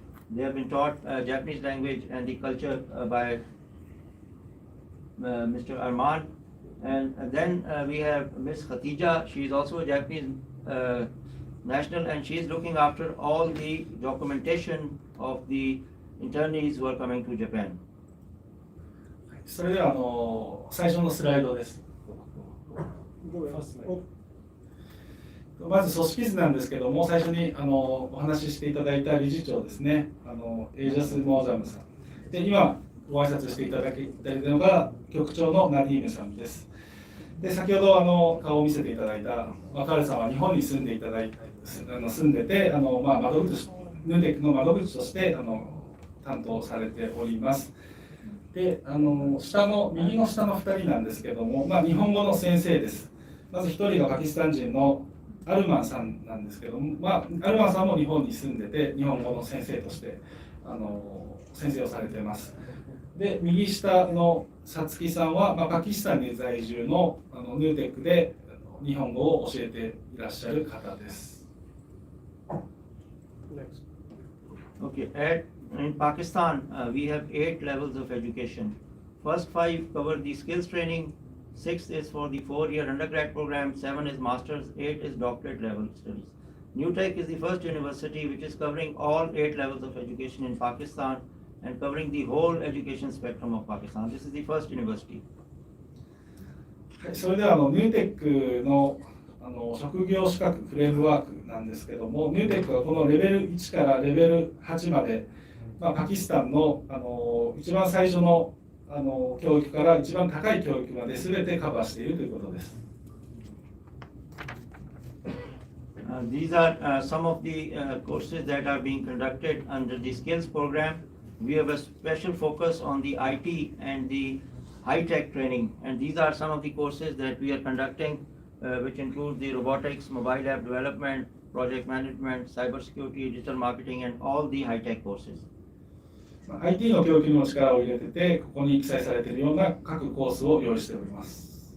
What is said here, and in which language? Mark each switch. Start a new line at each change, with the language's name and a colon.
English: They have been taught Japanese language and the culture by Mr. Arman. And then we have Ms. Khatija. She is also a Japanese national, and she is looking after all the documentation of the internees who are coming to Japan.
Japanese: それでは最初のスライドです。まず組織図なんですけども、最初にお話ししていただいた理事長ですね、エイジャス・モーザムさんで、今ご挨拶していただいているのが局長のナディームさんです。で先ほど顔を見せていただいた若春さんは日本に住んでいただいて住んでて窓口ヌーテックの窓口として担当されております。で右の下の2人なんですけども、日本語の先生です。まず1人がパキスタン人のアルマンさんなんですけども、アルマンさんも日本に住んでて日本語の先生として先生をされています。で右下のさつきさんは、パキスタンに在住のヌーテックで日本語を教えていらっしゃる方です。
English: Okay, in Pakistan, we have 8 levels of education. First 5 cover the skills training, 6 is for the 4-year undergrad program, 7 is master's, 8 is doctorate level studies. New Tech is the first university which is covering all 8 levels of education in Pakistan and covering the whole education spectrum of Pakistan. This is the first university.
Japanese: それではニューテックの職業資格フレームワークなんですけども、ニューテックはこのレベル1からレベル8まで、パキスタンの一番最初の教育から一番高い教育まで全てカバーしているということです。
English: These are some of the courses that are being conducted under the skills program. We have a special focus on the IT and the high-tech training, and these are some of the courses that we are conducting, which include the robotics, mobile app development, project management, cybersecurity, digital marketing, and all the high-tech courses.
Japanese: IT の教育にも力を入れてて、ここに記載されているような各コースを用意しております。